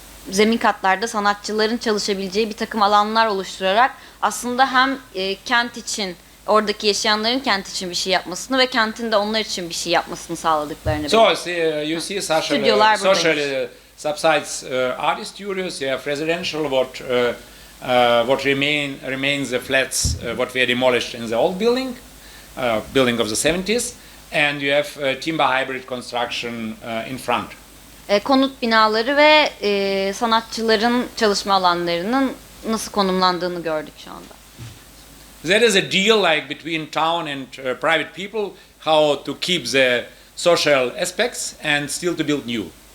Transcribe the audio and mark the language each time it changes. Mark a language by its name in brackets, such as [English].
[Turkish] zemin katlarda sanatçıların çalışabileceği bir takım alanlar oluşturarak aslında hem kent için, oradaki yaşayanların kent için bir şey yapmasını ve kentin de onlar için bir şey yapmasını sağladıklarını. [English] So you see social subsides artist studios. You have residential what remains the flats what were demolished in the old building of the 70s, and you have timber hybrid construction in front. [Turkish] Konut binaları ve sanatçıların çalışma alanlarının nasıl konumlandığını gördük şu anda. [English] There is a deal like between town and private people how to keep the social aspects and still to build new.